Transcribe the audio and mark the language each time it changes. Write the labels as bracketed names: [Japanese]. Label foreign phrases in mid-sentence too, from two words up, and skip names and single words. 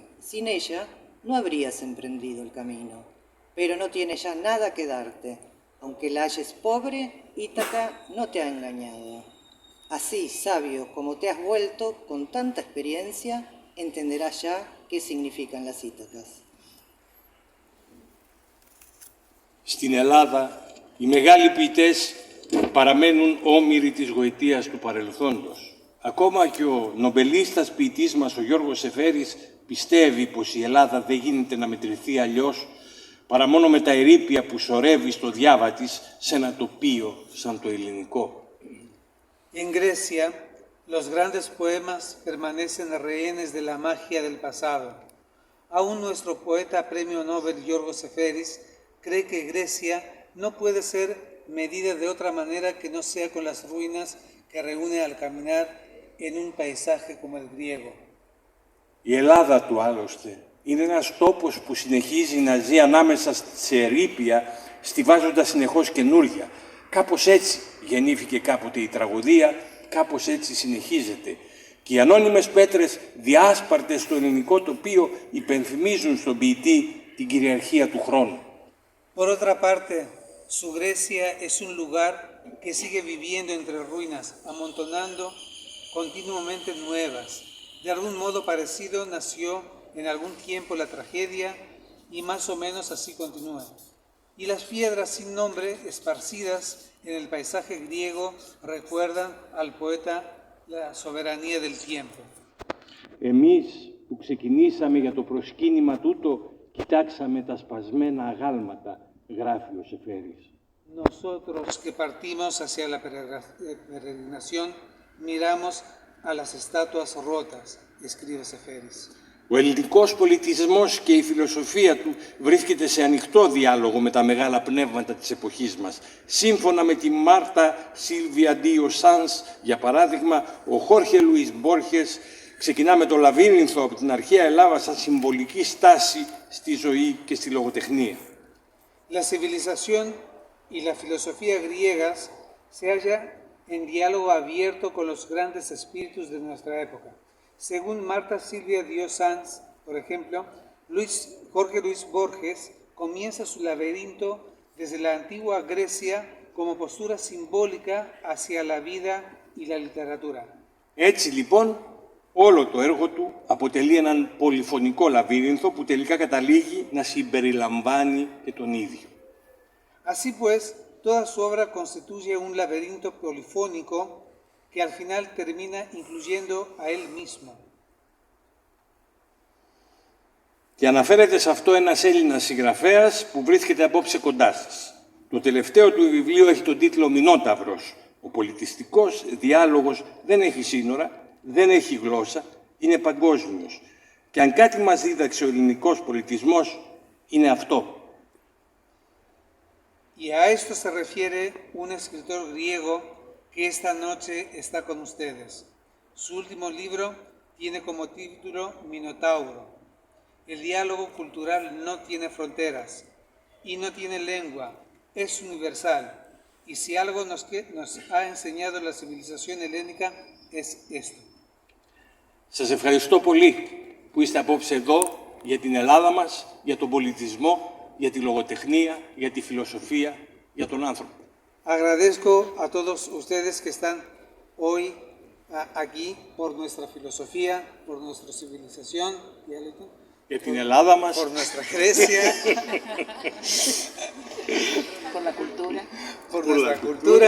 [Spanish] Sin ella no habrías emprendido el camino, pero no tiene ya nada que darte. Aunque la halles pobre, Ítaca no te ha engañado. Así, sabio como te has vuelto, con tanta experiencia, entenderás ya qué significan las Ήτακας. [Greek] Στην Ελλάδα, οι μεγάλοι ποιητές παραμένουν όμηροι της γοητείας του παρελθόντος. Ακόμα και ο νομπελίστας ποιητής μας, ο Γιώργος Σεφέρης, πιστεύει πως η Ελλάδα δεν γίνεται να μετρηθεί αλλιώς παρά μόνο με τα ερείπια που σωρεύει στο διάβα της σε ένα τοπίο σαν το ελληνικό. [Spanish] En Grecia, los grandes poemas permanecen rehenes de la magia del pasado. Aún nuestro poeta premio Nobel Giorgos Seferis cree que Grecia no puede ser medida de otra manera que no sea con las ruinas que reúne al caminar en un paisaje como el griego. [Greek] Η Ελλάδα του άλλωστε είναι ένας τόπος που συνεχίζει να ζει ανάμεσα σε ερείπια, στιβάζοντας συνεχώς καινούρια. Κάπως έτσι γεννήθηκε κάποτε η τραγωδία, κάπως έτσι συνεχίζεται. Και οι ανώνυμες πέτρες διάσπαρτες στο ελληνικό τοπίο υπενθυμίζουν στον ποιητή την κυριαρχία του χρόνου. [Spanish] Por otra parte, su Grecia es un lugar que sigue viviendo entre ruinas, amontonando continuamente nuevas. De algún modo parecido nació en algún tiempo la tragedia y más o menos así continúa. Y las piedras sin nombre esparcidas en el paisaje griego recuerdan al poeta la soberanía del tiempo. [Greek] Εμείς που ξεκινήσαμε για το προσκύνημα τούτο, κοιτάξαμε τα σπασμένα αγάλματα, γράφει ο Σεφέρης. [Spanish] Nosotros que partimos hacia la peregrinación miramos a las estatuas rotas, escribe Seferis. [Greek] Ο ελληνικός πολιτισμός και η φιλοσοφία του βρίσκεται σε ανοιχτό διάλογο με τα μεγάλα πνεύματα της εποχής μας. Σύμφωνα με τη Μάρτα Σίλβια Ντίο Σάνς, για παράδειγμα, ο Χόρχε Λουίς Μπόρχες ξεκινά με το λαβύρινθο από την αρχαία Ελλάδα σαν συμβολική στάση στη ζωή και στη λογοτεχνία. [Spanish] La civilización y la filosofía griegas se halla en diálogo abierto con los grandes espíritus de nuestra época. Según Marta Silvia Dio Sanz, por ejemplo, Jorge Luis Borges comienza su laberinto desde la antigua Grecia como postura simbólica hacia la vida y la literatura. [Greek] Έτσι λοιπόν, όλο το έργο του αποτελεί έναν πολυφωνικό λαβύρινθο που τελικά καταλήγει να συμπεριλαμβάνει και τον ίδιο. [Spanish] Así pues, toda su obra constituye un laberinto polifónico que al final termina incluyendo a él mismo. [Greek] Και αναφέρεται σε αυτό ένας Έλληνας συγγραφέας που βρίσκεται απόψε κοντά σας. Το τελευταίο του βιβλίο έχει τον τίτλο «Μινόταυρος». Ο πολιτιστικός διάλογος δεν έχει σύνορα, δεν έχει γλώσσα, είναι παγκόσμιος. Και αν κάτι μας δίδαξε ο ελληνικός πολιτισμός, είναι αυτό. [Spanish] Y a esto se refiere un escritor griego que esta noche está con ustedes. Su último libro tiene como título Minotauro. El diálogo cultural no tiene fronteras y no tiene lengua, es universal. Y si algo nos ha enseñado la civilización helénica es esto. [Greek] Σας ευχαριστώ πολύ που είστε απόψε εδώ για την Ελλάδα μας, για τον πολιτισμό, για τη λογοτεχνία, για τη φιλοσοφία, για τον άνθρωπο. [Spanish] Agradezco a todos ustedes que están hoy aquí por nuestra filosofía, por nuestra civilización, [Greek] Για την Ελλάδα μας, [Spanish] por nuestra Grecia, Por la cultura. por nuestra cultura